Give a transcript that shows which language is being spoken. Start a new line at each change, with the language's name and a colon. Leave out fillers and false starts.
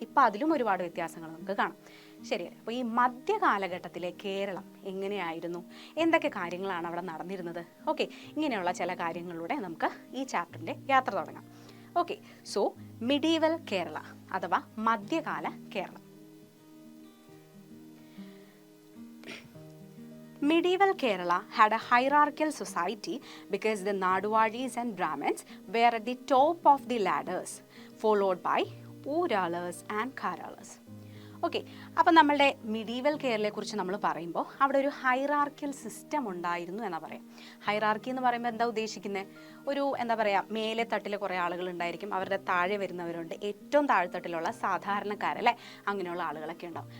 Malayalam: ഇപ്പം അതിലും ഒരുപാട് വ്യത്യാസങ്ങൾ നമുക്ക് കാണാം, ശരിയല്ലേ? അപ്പോൾ ഈ മധ്യകാലഘട്ടത്തിലെ കേരളം എങ്ങനെയായിരുന്നു, എന്തൊക്കെ കാര്യങ്ങളാണ് അവിടെ നടന്നിരുന്നത്, ഓക്കെ, ഇങ്ങനെയുള്ള ചില കാര്യങ്ങളിലൂടെ നമുക്ക് ഈ ചാപ്റ്ററിൻ്റെ യാത്ര തുടങ്ങാം.
English: okay, so medieval Kerala
Malayalam: അഥവാ മധ്യകാല Keralam.
English: Medieval Kerala had a hierarchical society because the Naduvaris and Brahmins were at the top of the ladders, followed by Uralas and Karalas.
Malayalam: Okay, അപ്പം നമ്മളുടെ മിഡീവൽ കേരളയെക്കുറിച്ച് നമ്മൾ പറയുമ്പോൾ അവിടെ ഒരു ഹൈറാർക്കിയൽ സിസ്റ്റം ഉണ്ടായിരുന്നു എന്നാണ് പറയാം. ഹൈറാർക്കി എന്ന് പറയുമ്പോൾ എന്താ ഉദ്ദേശിക്കുന്നത്? ഒരു എന്താ പറയുക, മേലെ തട്ടിൽ കുറേ ആളുകൾ ഉണ്ടായിരിക്കും, അവരുടെ താഴെ വരുന്നവരുണ്ട്, ഏറ്റവും താഴ്ത്തട്ടിലുള്ള സാധാരണക്കാരല്ലേ, അങ്ങനെയുള്ള ആളുകളൊക്കെ ഉണ്ടാവും.